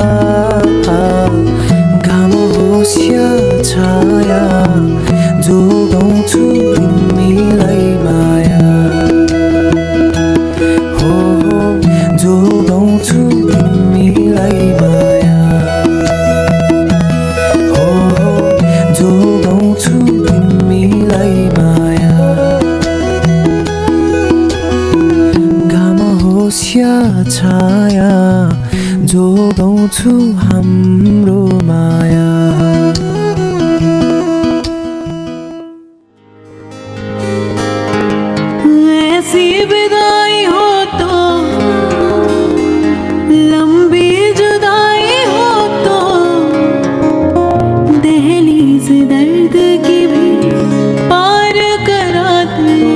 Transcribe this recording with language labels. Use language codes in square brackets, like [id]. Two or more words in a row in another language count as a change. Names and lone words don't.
[ne] घाम होस् या छाया जोगाउँछु तिमीलाई माया, हो जोगाउँछु तिमीलाई माया, हो जोगाउँछु तिमीलाई माया। घाम होस् या छाया जोगाउँछु हाम्रो माया। [hi] ऐसी विदाई हो तो, लंबी जुदाई हो तो, दहलीज दर्द की भी पार करा दे।